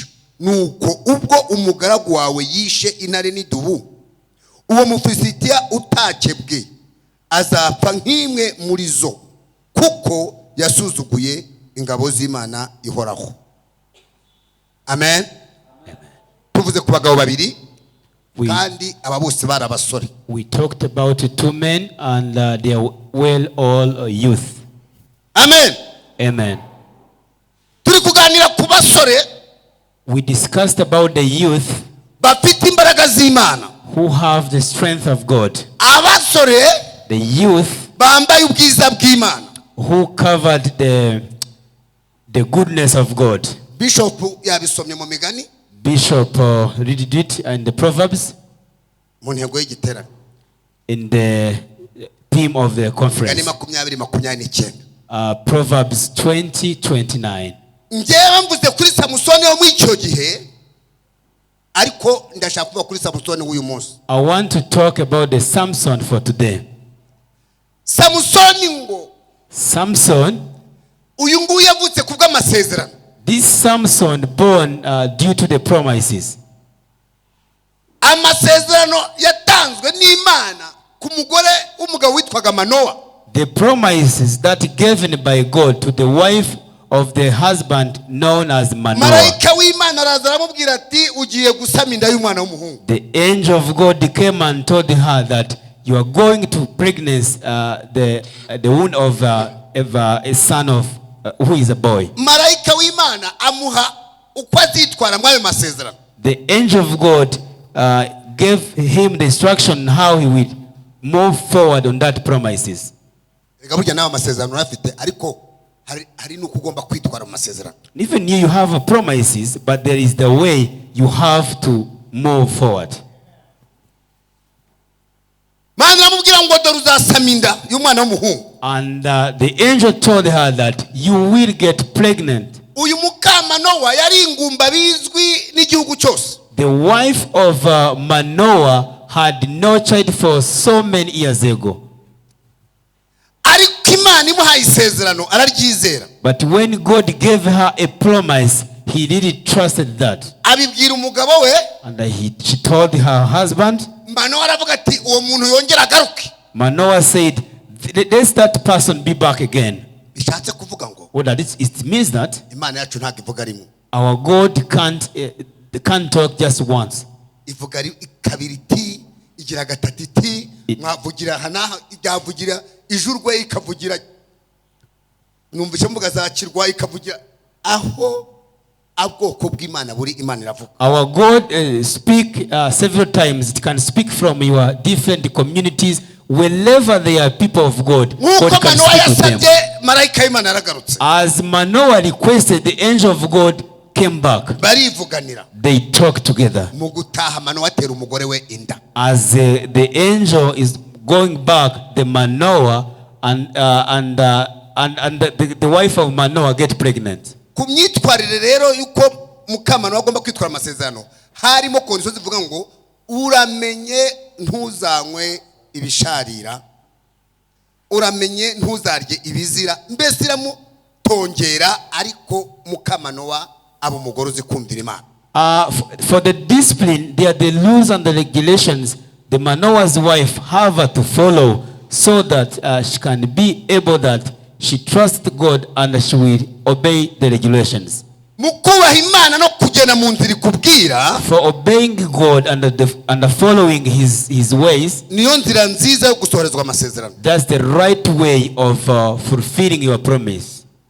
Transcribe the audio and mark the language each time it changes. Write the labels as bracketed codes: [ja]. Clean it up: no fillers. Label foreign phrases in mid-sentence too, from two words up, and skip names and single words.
[rw] Nuko ubwo umugaragu wawe yishe intare n'idubu, uwo Mufilisitiya utakebwe azapfa nk'imwe muri zo, kuko yasuzuguye ingabo z'Imana ihoraho. Amen. Tuvuze ku bagabo babiri kandi aba bose bari abasore. [en] We talked about 2 men and they are well all youth. [rw] Amen. Amen. Turi kuganira ku basore. [en] We discussed about the youth [rw] bafite imbaraga z'Imana, [en] who have the strength of God. [rw] Abasore, [en] the youth [rw] bambaye ubwiza bw'Imana, [en] who covered the goodness of God. [rw] Bishop yabisomye mu Migani. [en] Bishop read it in the Proverbs, [rw] mu ntego y'igiterane, [en] in the theme of the conference. Proverbs 20:29. [rw] Njyewe mvuze kuri Samusoni wo mw'icyo gihe, ariko ndashaka kuvuga kuri Samusoni w'uyu munsi. [en] I want to talk about the Samson for today. [rw] Samusoni ngo, [en] Samson, [rw] uyu nguyu yavutse kubw'amasezerano. [en] This Samson born due to the promises. [rw] Amasezerano yatanzwe n'Imana ku mugore w'umugabo witwaga Manoa. [en] The promises that given by God to the wife of the husband known as Manoah. [rw] Marayika w'Imana araza aramubwira ati ugiye gusama inda y'umwana w'umuhungu. [en] The angel of God came and told her that you are going to pregnant the womb of a son of who is a boy. [rw] Marayika w'Imana amuha uko azitwara muri ayo masezerano. [en] The angel of God gave him the instruction how he will move forward on that promises. [rw] Reka burya nawe amasezerano urafite, ariko hari nuko ugomba kwitwara mu masezerano. [en] Even you have promises, but there is the way you have to move forward. [rw] Mana aramubwira ngo dore uzasama inda y'umwana w'umuhungu. [en] And the angel told her that you will get pregnant. [rw] Uyu Mukamanowa yari ingumba bizwi n'igihugu cyose. [en] The wife of Manoah had no child for so many years ago. [rw] Ariko Imana imuhaye isezerano araryizera. [en] But when God gave her a promise, he really trusted that. [rw] Abibwira umugabo we. [en] And she told her husband. [rw] Manoah aravuga ati uwo muntu yongera agaruke. [en] Manoah said, let that person be back again. [rw] Bishatse kuvuga ngo. [en] Well, it means that [rw] Imana yacu ntabwo ivuga rimwe. [en] Our God can't talk just once. [rw] Ivuga kabiri iti, igira gatatu iti, mwavugira hana ijyavugira ijurwe ikavugira, numvise mvuga zakirwa ikavugira aho abwoko bw'Imana buri Imana iravuga. [en] Our God speak several times. It can speak from your different communities. Wherever there are people of God, God can speak to them. As Manoah requested, the angel of God came back. They talked together. As the angel is going back, the Manoah and the wife of Manoah get pregnant. [rw] Uramenye ntuzanywe ibisharira, uramenye ntuzarye ibizira, mbese iramutongera, ariko Mukamanowa abo mugore uzi kumvira Imana. [en] For the discipline, there are the rules and the regulations the Manoah's wife have to follow, so that she can be able that she trusts God and she will obey the regulations. For obeying God and following his ways, that's the right way of fulfilling your promise.